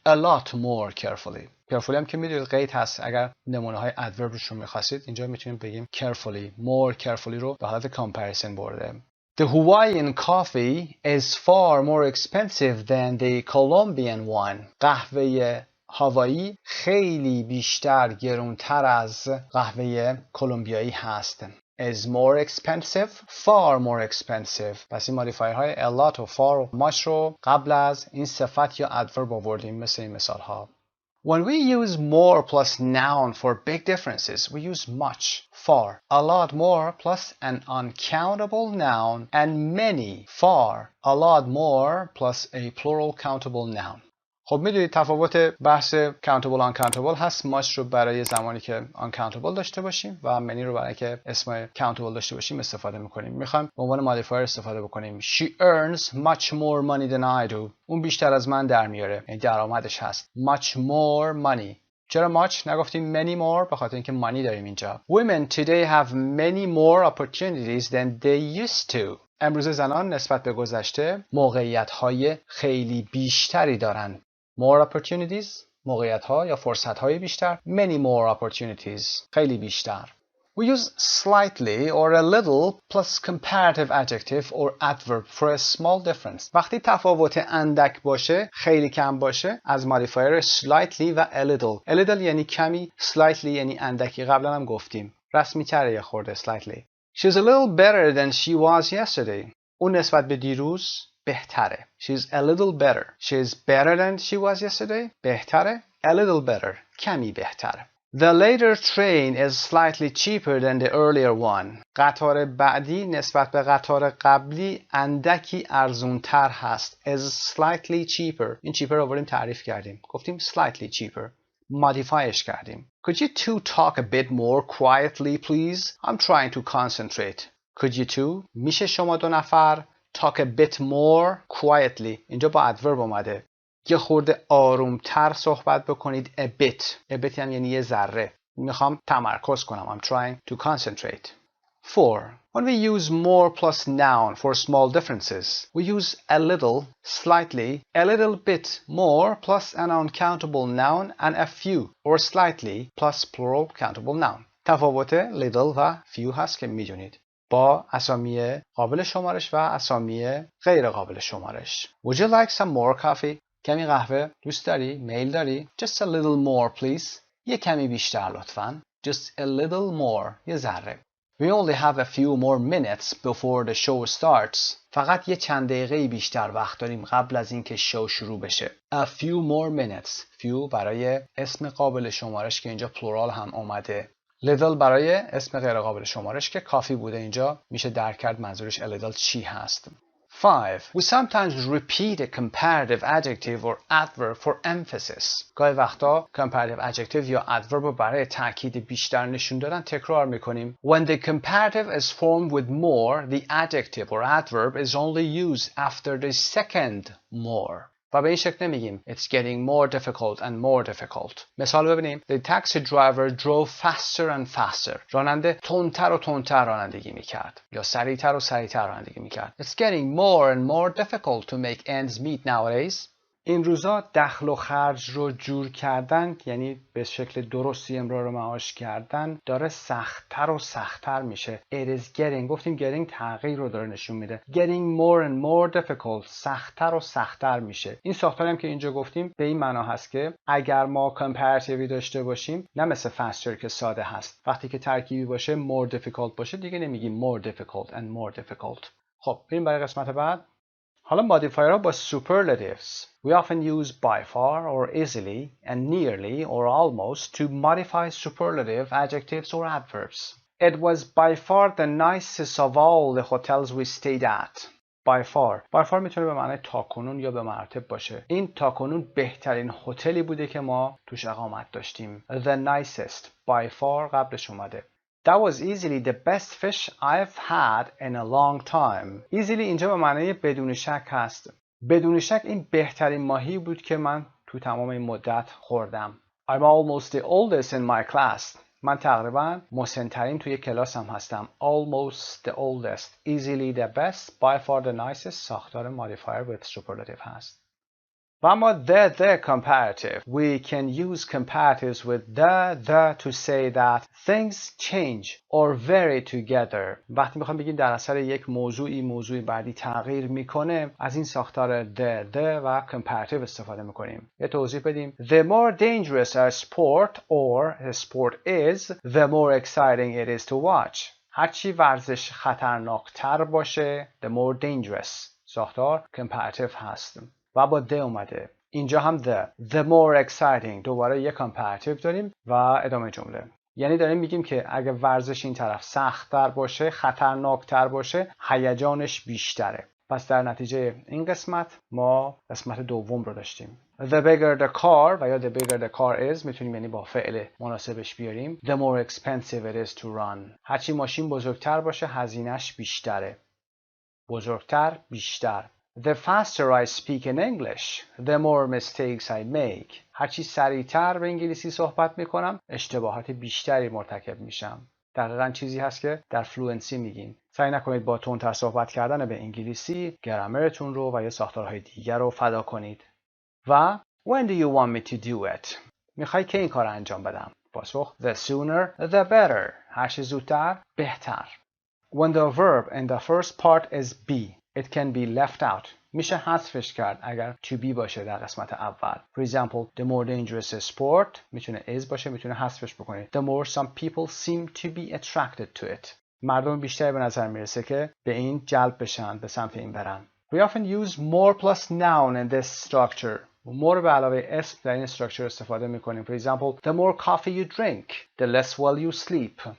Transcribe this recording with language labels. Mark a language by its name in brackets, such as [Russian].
[English] A lot more carefully. [Persian] carefully هم که میدونید قید هست. اگر نمونه های adverbش رو میخواستید اینجا میتونیم بگیم carefully. more carefully رو به حالت comparison برده. [English] The Hawaiian coffee is far more expensive than the Colombian one. [Persian] قهوه هاوایی خیلی بیشتر گرونتر از قهوه کلمبیایی هست. [English] is more expensive, far more expensive. [Persian] پس این مودیفایرهای a lot و far و much رو قبل از این صفت یا adverb آوردیم مثل این مثال ها. [English] When we use more plus noun for big differences, we use much, far, a lot more plus an uncountable noun, and many, far, a lot more plus a plural countable noun. [Persian] خب میدونید تفاوت بحث countable uncountable هست. much رو برای زمانی که uncountable داشته باشیم و many رو برای که اسم countable داشته باشیم استفاده میکنیم. میخوایم به عنوان modifier استفاده بکنیم. [English] She earns much more money than I do. [Persian] اون بیشتر از من در میاره، یعنی درآمدش هست. [English] much more money. [Persian] چرا much نگفتیم many more؟ به خاطر اینکه money داریم اینجا. [English] Women today have many more opportunities than they used to. [Persian] امروز زنان نسبت به گذشته موقعیت‌های خیلی بیشتری دارن. more opportunities، موقعیت‌ها یا فرصت‌های بیشتر. [English] many more opportunities، [Persian] خیلی بیشتر. [English] We use slightly or a little plus comparative adjective or adverb for a small difference. [Persian] وقتی تفاوت اندک باشه، خیلی کم باشه، از مودیفایر slightly و a little. a little یعنی کمی، slightly یعنی اندکی. قبلا هم گفتیم. رسمی تره یه خورده slightly. [English] She's a little better than she was yesterday. [Persian] اون نسبت به دیروز بهتره. [English] She's a little better. She's better than she was yesterday. [Persian] بهتره. [English] A little better. [Persian] کمی بهتره. [English] The later train is slightly cheaper than the earlier one. [Persian] قطار بعدی نسبت به قطار قبلی اندکی ارزونتر هست. [English] Is slightly cheaper. [Persian] این cheaper رو آوردیم تعریف کردیم. گفتیم slightly cheaper. مودیفایش کردیم. [English] Could you two talk a bit more quietly please? I'm trying to concentrate. Could you two? [Persian] میشه شما دو نفر [English] talk a bit more quietly. [Persian] اینجا با adverb اومده. یه خورده آرومتر صحبت بکنید. a bit هم یعنی یه ذره. میخوام تمرکز کنم. [English] I'm trying to concentrate. 4. When we use more plus noun for small differences, we use a little, slightly, a little bit more plus an uncountable noun and a few, or slightly plus plural countable noun. [Persian] تفاوت little و few هست که میدونید. با اسامی قابل شمارش و اسامی غیر قابل شمارش. [English] Would you like some more coffee? [Persian] کمی قهوه دوست داری؟ میل داری؟ [English] Just a little more please. [Persian] یه کمی بیشتر لطفاً. [English] Just a little more. [Persian] یه ذره. [English] We only have a few more minutes before the show starts. [Persian] فقط یه چند دقیقه بیشتر وقت داریم قبل از اینکه شو شروع بشه. [English] A few more minutes. [Persian] Few برای اسم قابل شمارش که اینجا پلورال هم اومده. Little برای اسم غیر قابل شمارش که کافی بوده اینجا میشه درک کرد منظورش a little چی هست. [English] 5. We sometimes repeat a comparative adjective or adverb for emphasis. [Persian] گاهی وقتا comparative adjective یا adverb رو برای تاکید بیشتر نشون دادن تکرار میکنیم. [English] When the comparative is formed with more, the adjective or adverb is only used after the second more. [Persian] و به این شکل نمیگیم [English] It's getting more difficult and more difficult. [Persian] مثال ببینیم. [English] The taxi driver drove faster and faster. [Persian] راننده تندتر و تندتر رانندگی میکرد. یا سریعتر و سریعتر رانندگی میکرد. [English] It's getting more and more difficult to make ends meet nowadays. [Persian] این روزا دخل و خرج رو جور کردن، یعنی به شکل درستی امرار و معاش کردن، داره سخت‌تر و سخت‌تر میشه. [English] It is getting، [Persian] گفتیم getting تغییر رو داره نشون میده. [English] Getting more and more difficult، [Persian] سخت‌تر و سخت‌تر میشه. این ساختاری هم که اینجا گفتیم به این معنا هست که اگر ما کمپراتیوی داشته باشیم، نه مثل faster که ساده هست، وقتی که ترکیبی باشه more difficult باشه دیگه نمیگیم more difficult and more difficult. خب بریم برای قسمت بعد. حالا مودیفایرها با superlatives. [English] We often use by far or easily and nearly or almost to modify superlative adjectives or adverbs. It was by far the nicest of all the hotels we stayed at. [Persian] By far میتونه به معنی تاکنون یا به مراتب باشه. این تاکنون بهترین هتلی بوده که ما توش اقامت داشتیم. [English] The nicest. By far [Persian] قبلش اومده. [English] That was easily the best fish I've had in a long time. [Persian] Easily اینجا به معنی بدون شک هست. بدون شک این بهترین ماهی بود که من تو تمام این مدت خوردم. [English] I'm almost the oldest in my class. [Persian] من تقریبا مسن‌ترین توی کلاسم هستم. [English] Almost the oldest. Easily the best. By far the nicest. [Persian] ساختار modifier with superlative هست. و اما the comparative. [English] We can use comparatives with the to say that things change or vary together. [Persian] وقتی میخوام بگیم در اثر یک موضوع بعدی تغییر میکنه، از این ساختار the و comparative استفاده میکنیم. یه توضیح بدیم. [English] The more dangerous a sport or a sport is, the more exciting it is to watch. [Persian] هرچی ورزش خطرناکتر باشه, [English] the more dangerous. [Persian] ساختار comparative هست. و با the اومده. اینجا هم the more exciting. دوباره یک comparative داریم و ادامه جمله. یعنی داریم میگیم که اگه ورزش این طرف سخت‌تر باشه، خطرناکتر باشه، هیجانش بیشتره. پس در نتیجه این قسمت ما قسمت دوم رو داشتیم. [English] The bigger the car و یا the bigger the car is [Persian] میتونیم یعنی با فعل مناسبش بیاریم. [English] The more expensive it is to run. [Persian] هرچی ماشین بزرگتر باشه هزینه‌اش بیشتره. بزرگتر، بیشتر. [English] The faster I speak in English, the more mistakes I make. [Persian] هرچی سریعتر به انگلیسی صحبت میکنم، اشتباهات بیشتری مرتکب میشم. دقیقاً چیزی هست که در فلوئنسی میگیم. سعی نکنید با تندتر صحبت کردن به انگلیسی گرامرتون رو و یا ساختارهای دیگر رو فدا کنید. [English] و When do you want me to do it? [Persian] میخوای که این کار انجام بدم؟ پاسخ [English] The sooner the better. [Persian] هرچی زودتر بهتر. [English] When the verb in the first part is be, it can be left out. [Persian] میشه حذفش کرد اگر to be باشه در قسمت اول. [English] For example, the more dangerous a sport میتونه is باشه، [Persian] میتونه حذفش بکنید. [English] The more some people seem to be attracted to it. [Persian] مردم بیشتری به نظر میرسه که به این جلب بشن، به سمت این برن. [English] We often use more plus noun in this structure. [Persian] more به علاوه اسم در این structure استفاده میکنیم. [English] For example, the more coffee you drink, the less well you sleep.